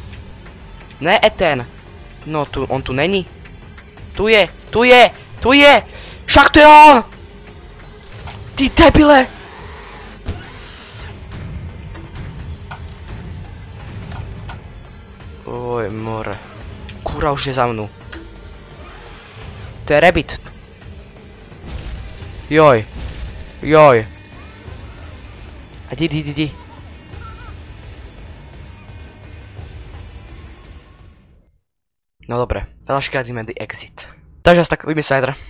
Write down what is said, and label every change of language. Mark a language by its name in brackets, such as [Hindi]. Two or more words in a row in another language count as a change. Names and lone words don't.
[Czech] Ne, ten. No, on tu není. Tu je! Však to je on! Ty debile! Oj, more. Kura už je za mnou. To je rabbit. [Slovak] Joj. Joj. A idi. No dobre, teraz ideme [English] the exit. [Slovak] Takže asi tak, uvidíme sa zajtra.